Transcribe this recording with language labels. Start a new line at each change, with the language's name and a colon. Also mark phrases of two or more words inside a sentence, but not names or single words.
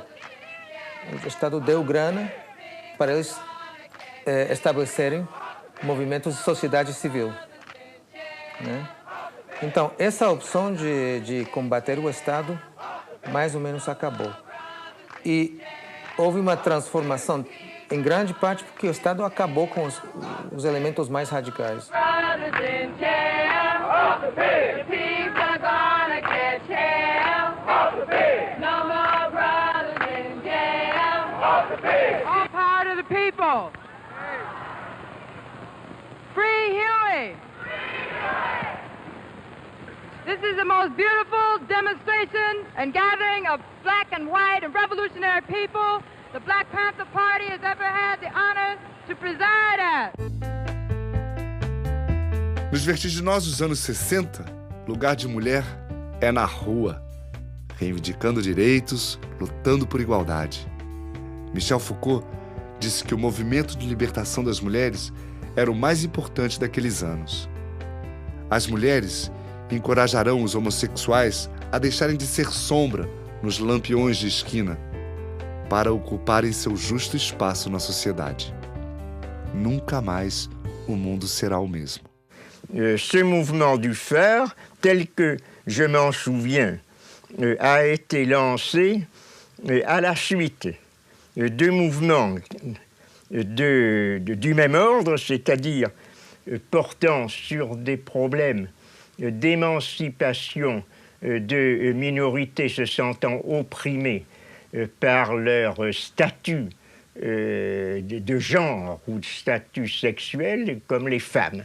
Portuguese: O Estado deu grana para eles estabelecerem movimentos de sociedade civil, né? Então, essa opção de combater o Estado mais ou menos acabou. E houve uma transformação, em grande parte porque o Estado acabou com os elementos mais radicais.
English: All power to the people. Free Huey. This is the most beautiful demonstration and gathering of black and white and revolutionary people the Black Panther Party has ever had the honor to preside at.
Portuguese: Nos vertiginosos anos 60, lugar de mulher é na rua, reivindicando direitos, lutando por igualdade. Michel Foucault disse que o movimento de libertação das mulheres era o mais importante daqueles anos. As mulheres encorajarão os homossexuais a deixarem de ser sombra nos lampiões de esquina para ocuparem seu justo espaço na sociedade. Nunca mais o mundo será o mesmo.
French: Ce mouvement du fer, tel que je m'en souviens, a été lancé à la suite de mouvements du même ordre, c'est-à-dire portant sur des problèmes d'émancipation de minorités se sentant opprimées par leur statut de genre ou de statut sexuel comme les femmes.